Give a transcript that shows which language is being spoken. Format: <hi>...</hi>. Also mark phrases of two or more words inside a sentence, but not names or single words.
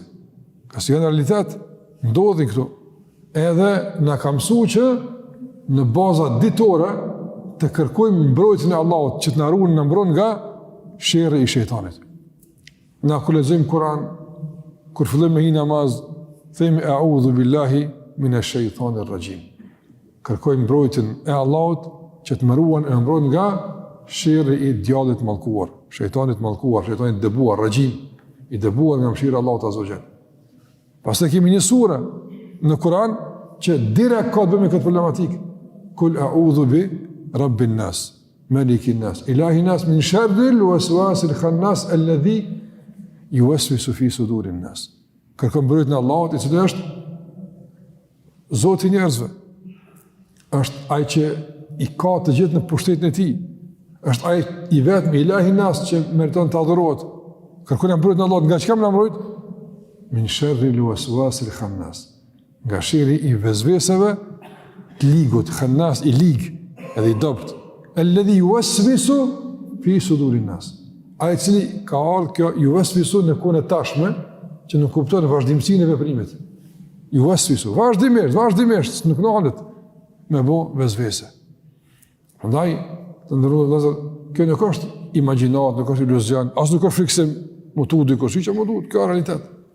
<sq>Ka si në realitet ndodhin këtu. Edhe na ka mësuar që në baza ditore të kërkojmë mbrojtjen e Allahut që të na ruan, na mbron nga sherrri i shejtanit. Na kur lexojmë Kur'an, kur fillojmë me një namaz, themi</sq> <ar>أعوذ بالله من الشيطان الرجيم.</ar> <sq>Kërkojmë mbrojtjen e Allahut që të më ruan e mbrojnë nga sherrri i djallit mallkuar, shejtanit mallkuar, shejtanit dëbuar, rajim, i dëbuar nga mëshira e Allahut</sq> <ar>عز وجل.</ar> <sq>Pastaj kemi një sure në Kur'an që direkt ka të bëjë me këtë problematikë.</sq> <ar>قل أعوذ برب الناس ملك الناس إله الناس من شر الوسواس الخناس الذي يوسوس في صدور الناس.</ar> <sq>Kërkojmë mbrojtjen e Allahut, i cili është Zoti i njerëzve. Është ai që i ka të gjithë në pushtetin e tij. Është ai i vetmi</sq> <ar>إله الناس</ar> <sq>që meriton të adhurohet. Kërkojmë mbrojtjen e Allahut, nga çka më mbrojt?</sq> <ar>من شر الوسواس الخناس.</ar> <sq>Nga sherrri i vezveseve të ligut, khannas i lig, edhe i dopt.</sq> <ar>الذي يوسوس في صدور الناس.</ar> <sq>Ai i cili ka ardhur kjo yuwaswisu në kohën e tashme, që nuk kupton vazhdimsinë e veprimit. Yuwaswisu vazhdimisht, nuk ndalet me bë vezvese. Prandaj, të ndërruar vëllezër, kjo nuk është imagjinat, nuk është iluzion, as nuk është friksim, mutu dikush që më duhet, kjo është realitet.</sq>